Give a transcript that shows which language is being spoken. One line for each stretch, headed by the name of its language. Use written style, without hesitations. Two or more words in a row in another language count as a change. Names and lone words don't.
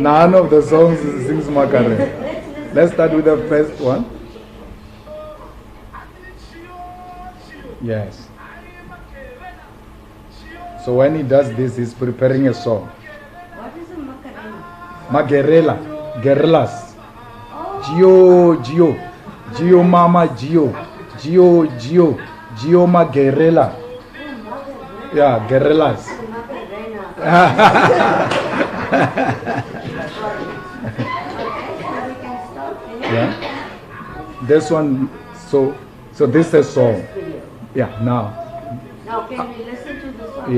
English: None of the songs sings Macarena. Let's start with the first one. Yes. So when he does this, he's preparing a song. What is a Macarena? Magerela, Guerrillas. Gio, Gio, Gio Mama, Gio, Gio, Gio, Gio Magerela. Yeah, Guerrillas. Yeah. This one, so this is a song. Yeah, now. Now can we listen to this one?